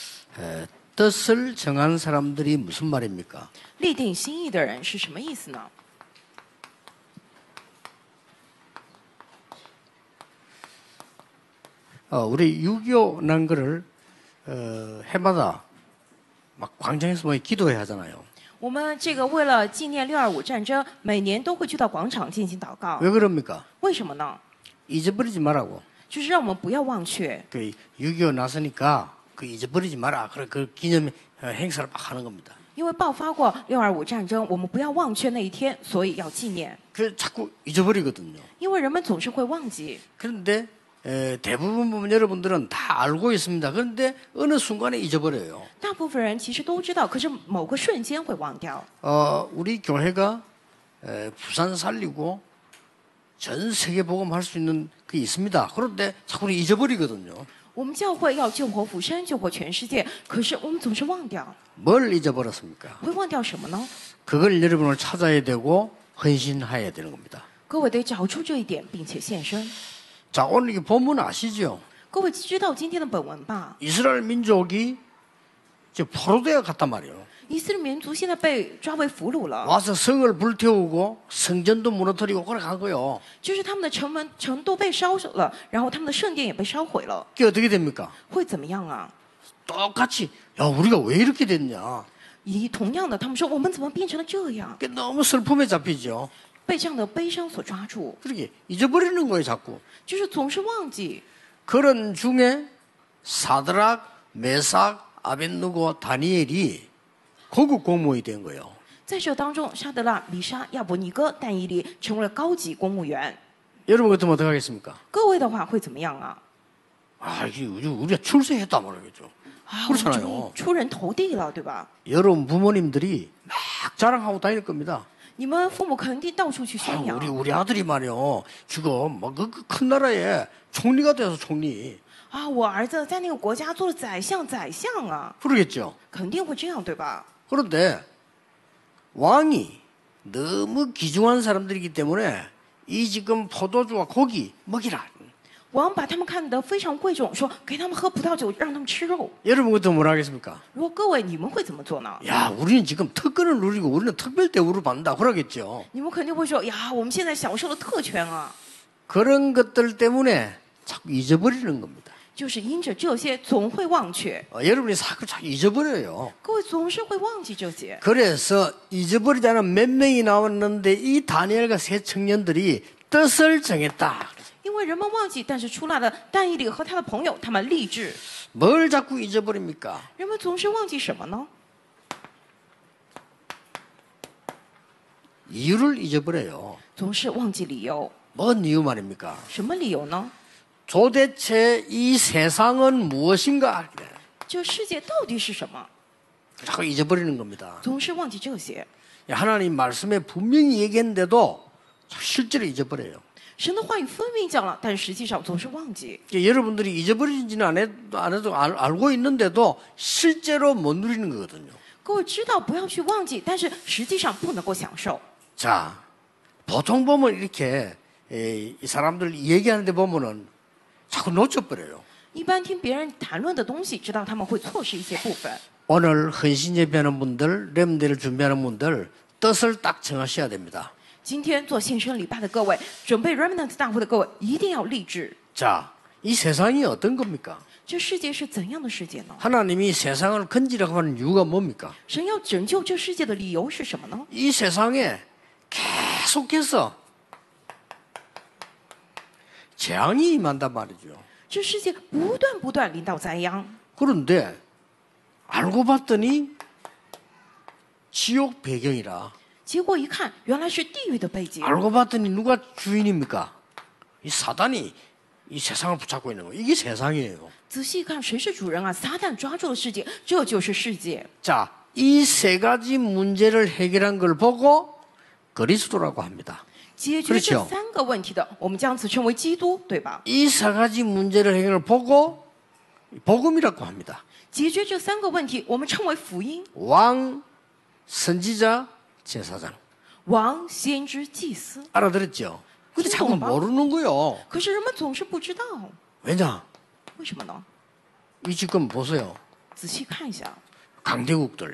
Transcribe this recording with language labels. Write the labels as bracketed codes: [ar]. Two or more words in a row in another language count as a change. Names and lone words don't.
[ko] 뜻을 정한 사람들이 무슨 말입니까? [zh] 立定心意的人是什么意思呢？ [ko] 우리 6.25 난 거를 해마다 막 광장에서 뭐 기도해야 하잖아요. [zh] 我们这个为了纪念6.25战争，每年都会去到广场进行祷告。 [ko] 왜 그럽니까? [zh] 为什么呢？ [ko] 잊어버리지 말라고. [zh] 就是让我们不要忘却。 [ko] 그 6.25 나서니까 그 잊어버리지 마라. 그래 그 기념 행사를 막 하는 겁니다. [zh] 因为爆发过6.25战争，我们不要忘却那一天，所以要纪念。 [ko] 그 자꾸 잊어버리거든요. [zh] 因为人们总是会忘记。 [ko] 그런데 대부분 보면 여러분들은 다 알고 있습니다. 그런데 어느 순간에 잊어버려요. [zh] 大部分人其实都知道，可是某个瞬间会忘掉。 [ko] 우리 교회가 부산 살리고 전 세계 복음할 수 있는 게 있습니다. 그런데 자꾸 잊어버리거든요. [zh] 我们教会要救活福山，救活全世界，可是我们总是忘掉。 [ko] 뭘 잊어버렸습니까? [zh] 会忘掉什么呢？ [ko] 그걸 여러분을 찾아야 되고 헌신해야 되는 겁니다. [zh] 各位得找出这一点，并且献身。 [ko] 자, 오늘 이 본문 아시죠? [zh] 各位知道今天的本文吧？ [ko] 이스라엘 민족이 이제 포로되어 갔단 말이에요. [zh] 以色列民族现在被抓为俘虏了， [ko] 와서 성을 불태우고 성전도 무너뜨리고 그래 간 거예요. [zh] 就是他们的城都被烧了，然后他们的圣殿也被烧毁了， [ko] 그게 어떻게 됩니까? [zh] 会怎么样啊？ [ko] 똑같이 야 우리가 왜 이렇게 됐냐? [zh] 同样的，他们说我们怎么变成了这样？ [ko] 그게 너무 슬픔에 잡히죠. [zh] 被这样的悲伤所抓住， [ko] 그렇게 잊어버리는 거예요, 자꾸. [zh] 就是总是忘记。 [ko] 그런 중에 사드락, 메삭, 아벳느고, 다니엘이 고급 공무원이 된 거예요. [zh] 在这当中，沙德拉、米沙、亚伯尼哥、但以理成为了高级公务员。 [ko] 여러분 같으면 어떻게 하겠습니까? [zh] 各位的话会怎么样啊？ [ko] 아, 이게 우리가 출세했단 말이죠. [zh] 啊，我们 [ko] 그렇잖아요. [zh] 出人头地了，对吧？ [ko] 여러분 부모님들이 막 자랑하고 다닐 겁니다. [zh] 你们父母肯定到处去 아, 宣扬。 [ko] 우리 아들이 말이요. 지금 뭐큰 나라에 총리가 돼서 총리. [zh] 啊，我儿子在那个国家做了宰相啊， [ko] 그러겠죠. [zh] 肯定会这样，对吧？ [ko] 그런데 왕이 너무 귀중한 사람들이기 때문에 이 지금 포도주와 고기 먹이라. [zh] 王把他们看得非常贵重，说给他们喝葡萄酒，让他们吃肉。 [ko] 여러분 그때 뭐라 하겠습니까? [zh] 如果各位你们会怎么做呢？ [ko] 야, 우리는 지금 특권을 누리고 우리는 특별 대우를 받는다. 그러겠죠. [zh] 你们肯定会说呀，我们现在享受了特权啊， [ko] 그런 것들 때문에 자꾸 잊어버리는 겁니다. [zh] 就是因着这些总会忘却， [ko] 여러분이 자꾸 잊어버려요. [zh] 各位总是会忘记这些。 [ko] 그래서 잊어버리지 않은 몇 명이 나왔는데 이 다니엘과 세 청년들이 뜻을 정했다. [zh] 因为人们忘记，但是出来了但以理和他的朋友，他们立志。 [ko] 뭘 자꾸 잊어버립니까? [zh] 人们总是忘记什么呢？ [ko] 이유를 잊어버려요. [zh] 总是忘记理由。 [ko] 뭔 이유 말입니까? [zh] 什么理由呢？ [ko] 도대체 이 세상은 무엇인가? [zh] 这世界到底是什么？ [ko] 자꾸 잊어버리는 겁니다. [zh] 总是忘记这些。 [ko] 하나님 말씀에 분명히 얘기했는데도 실제로 잊어버려요. [zh] 神的话语分明讲了，但实际上总是忘记。 [ko] 여러분들이 잊어버리지는 안 해도 알고 있는데도 실제로 못 누리는 거거든요. [zh] 各位知道不要去忘记，但是实际上不能够享受。 [ko] 자, 보통 보면 이렇게 이 사람들 얘기하는데 보면은 자꾸 놓쳐버려요. [zh] 一般听别人谈论的东西，知道他们会错失一些部分。 [ko] 오늘 헌신 예배하는 분들, 렘대를 준비하는 분들 뜻을 딱 정하셔야 됩니다. [zh] 今天做献身礼拜的各位，准备 Remnant 大会的各位，一定要立志。 [ko] 자, 이 세상이 어떤 겁니까? [zh] 这世界是怎样的世界呢？ [ko] 하나님이 세상을 건지라고 하는 이유가 뭡니까? [zh] 神要拯救这世界的理由是什么呢？ [ko] 이 세상에 계속해서 재앙이 임한단 말이죠. [zh] 这世界不断临到灾殃， [ko] 그런데 알고 봤더니 지옥 배경이라. [zh] 结果一看，原来是地狱的背景。 [ko] 알고 봤더니 누가 주인입니까? 이 사단이 이 세상을 붙잡고 있는 거예요. 이게 세상이에요. [zh] 仔细看，谁是主人啊？撒旦抓住了世界，这就是世界。 [ko] 자, 이 세 가지 문제를 해결한 걸 보고 그리스도라고 합니다. [zh] 解决这 [ko] 그렇죠 [zh] 三个问题的，我们将此称为基督，对吧？ [ko] 이 세 가지 문제를 해결을 보고 복음이라고 합니다. [zh] 解决这三个问题，我们称为福音。 [ko] 왕, 선지자, 제사장. [zh] 王、先知、祭司。 [ko] 알아들었죠? 근데 자꾸 [zh] 听懂吗？ [ko] 모르는 거예요. [zh] 可是人们总是不知道， [ko] 왜냐? [zh] 为什么呢？ [ko] 이 지금 보세요. [zh] 仔细看一下， [ko] 강대국들요.